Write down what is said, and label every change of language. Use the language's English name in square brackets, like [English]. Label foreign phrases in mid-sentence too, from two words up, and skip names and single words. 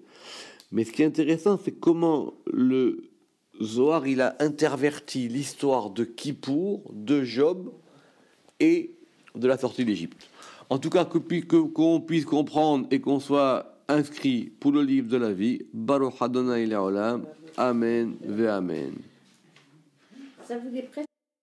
[French] Mais ce qui est intéressant, c'est comment le Zohar il a interverti l'histoire de Kippour, de Job et de la sortie d'Égypte. En tout cas, qu'on puisse comprendre et qu'on soit inscrit pour le livre de la vie. [Hebrew] ברוך אדוני לעולם. אמן ואמן. [French] Ça vous est presque